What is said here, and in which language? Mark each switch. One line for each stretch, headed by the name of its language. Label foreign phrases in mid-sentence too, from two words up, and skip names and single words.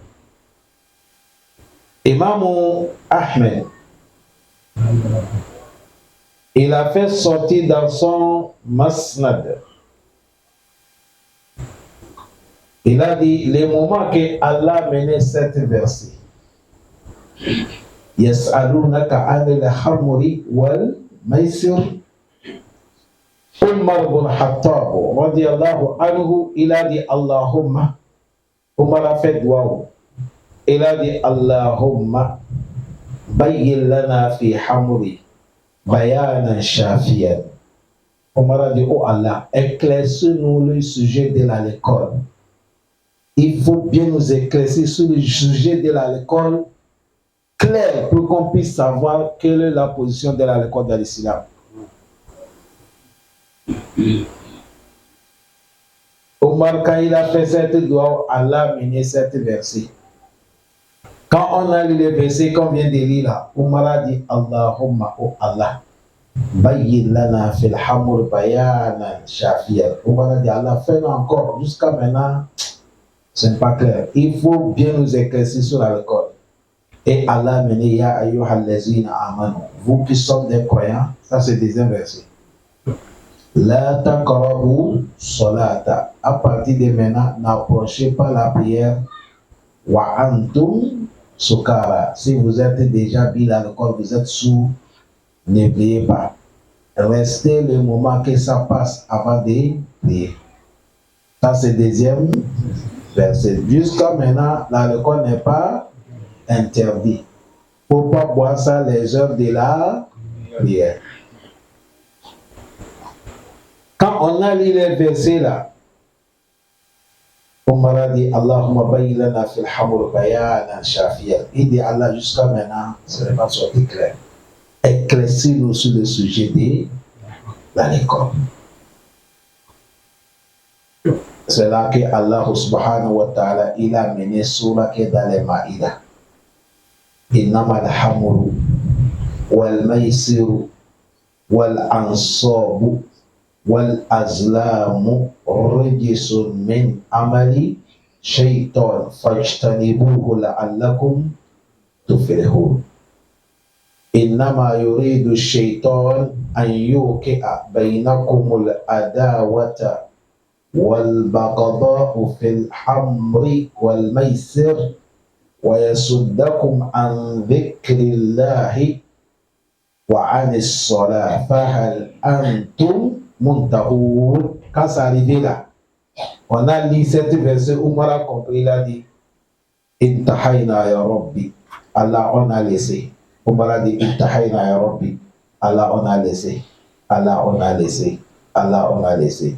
French: Imam Ahmed, il a fait sortir dans son masnad. Il a dit, les moments que Allah menait cette verset,
Arabic: يسألونك عن الخمر والميسر. Umar bin Khattab, رضي الله عنه,
French: il a dit Allahumma. Umar a fait dua. Il a dit
Arabic: اللهم بين لنا في الخمر بيانا شافيا.
French: Omar a dit, oh Allah, éclaircis-nous le sujet de l'alcool. Il faut bien nous éclaircir sur le sujet de l'alcool clair pour qu'on puisse savoir quelle est la position de l'alcool dans l'islam. Omar, quand il a fait cette doigt, Allah a mené cette verset. Quand on a lu le verset qu'on vient de lire là, Omar a dit Allahumma, oh Allah,
Arabic: بين لنا في الخمر بيانا شافيا.
French: Omar a dit Allah, fais-nous encore, jusqu'à maintenant, ce n'est pas clair. Il faut bien nous éclaircir sur l'alcool. Et Allah a mené
Arabic: يا أيها الذين آمنوا.
French: Vous qui sommes des croyants, ça c'est le deuxième verset.
Arabic: لا تقربوا الصلاة.
French: À partir de maintenant, n'approchez pas la prière.
Arabic: وأنتم سكارى.
French: Si vous êtes déjà bu l'alcool, vous êtes sous, n'oubliez pas. Restez le moment que ça passe avant de prier. Ça c'est le deuxième verset. Jusqu'à maintenant, l'alcool n'est pas interdit. Il ne faut pas boire ça les heures de la prière. Quand on a lu les versets là, Omar a dit
Arabic: اللهم بين لنا في الخمر بيانا شافيا.
French: Il dit Allah, jusqu'à maintenant, ce n'est pas sorti clair. Éclaircis-nous sur le sujet de l'alcool. C'est là que
Arabic: الله سبحانه وتعالى,
French: il a mené surah qui est dans les Maïda.
Arabic: إنما الخمر والميسر والأنصاب والأزلام رجس من عمل الشيطان فاجتنبوه لعلكم تفلحون. إنما يريد الشيطان أن يوقع بينكم العداوة والبغضاء في الخمر والميسر ويصدكم عن ذكر الله وعن الصلاة فهل أنتم منتهون.
French: Quand ça arrivé là, on a lu cette verset, Omar a compris, il a dit
Arabic: انتهينا يا رب.
French: Allah, on a laissé. Omar a dit
Arabic: انتهينا يا رب.
French: Allah, on a laissé. Allah, on a laissé. Allah, on a laissé.